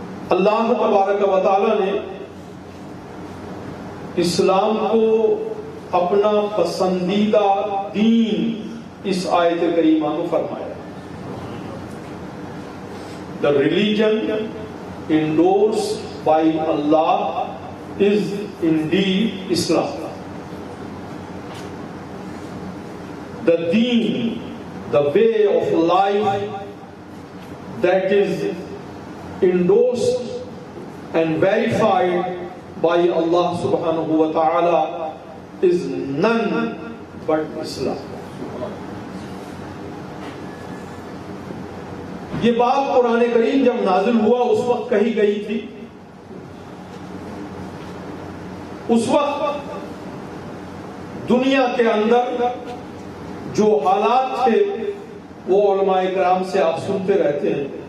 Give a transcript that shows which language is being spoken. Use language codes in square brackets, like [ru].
[ur] اللہ تبارک و تعالی نے اسلام کو اپنا پسندیدہ دین اس آیت کریمہ میں فرمایا۔ [en] The religion endorsed by Allah is indeed Islam. The deen, the way of life that is endorsed and verified by Allah subhanahu wa ta'ala is none but Islam. [ur] یہ بات قرآن کریم جب نازل ہوا اس وقت کہی گئی تھی، اس وقت دنیا کے اندر جو حالات تھے وہ علماء کرام سے آپ سنتے رہتے ہیں،